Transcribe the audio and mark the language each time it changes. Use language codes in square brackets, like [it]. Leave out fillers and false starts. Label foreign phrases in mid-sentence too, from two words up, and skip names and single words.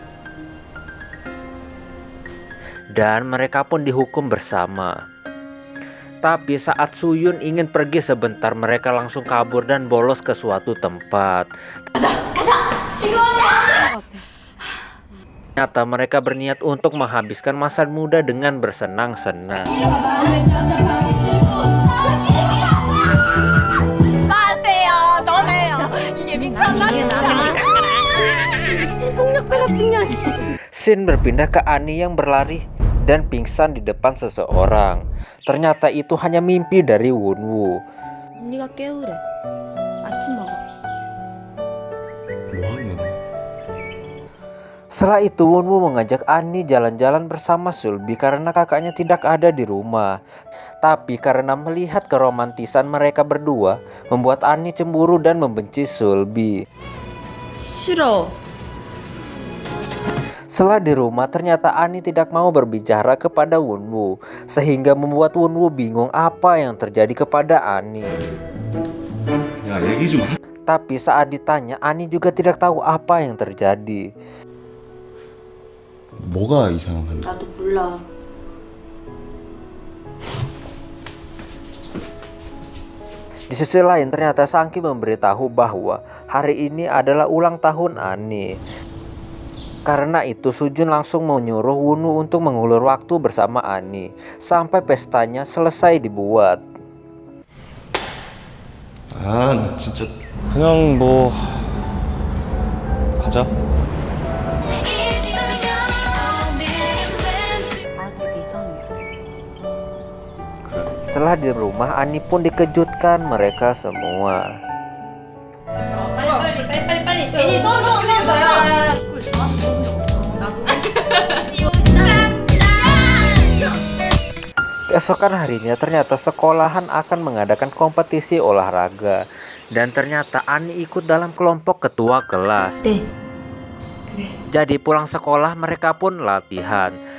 [id] Dan mereka pun dihukum bersama. Tapi saat Suyun ingin pergi sebentar, mereka langsung kabur dan bolos ke suatu tempat. Ternyata mereka berniat untuk menghabiskan masa muda dengan bersenang-senang. [ko] 이게 미쳤나? [id] Scene berpindah ke Ani yang berlari dan pingsan di depan seseorang. Ternyata itu hanya mimpi dari Wunwoo. [ko] 언니가 깨우래. 아침 먹어. 뭐하냐? [id] Setelah itu Wunwoo mengajak Ani jalan-jalan bersama Sulbi karena kakaknya tidak ada di rumah. Tapi karena melihat keromantisan mereka berdua, membuat Ani cemburu dan membenci Sulbi. [ko] 싫어. [id] Setelah di rumah, ternyata Ani tidak mau berbicara kepada Wunwoo, sehingga membuat Wunwoo bingung apa yang terjadi kepada Ani. [ko] 야 얘기 좀. [id] Tapi saat ditanya, Ani juga tidak tahu apa yang terjadi. [ko] 뭐가 이상한데? 나도 몰라. [id] Di sisi lain, ternyata Sangki memberitahu bahwa hari ini adalah ulang tahun Ani. Karena itu Sujun langsung menyuruh Wunwoo untuk mengulur waktu bersama Ani sampai pestanya selesai dibuat. [ko] 아 나 진짜 그냥 뭐 가자. 아직 이상해. [id] Setelah di rumah, Ani pun dikejutkan mereka semua. [ko] 빨리 애니 손 야야야 [id] Keesokan harinya ternyata sekolahan akan mengadakan kompetisi olahraga. Dan ternyata Ani ikut dalam kelompok ketua kelas. [ko] 네. [id] Jadi pulang sekolah mereka pun latihan.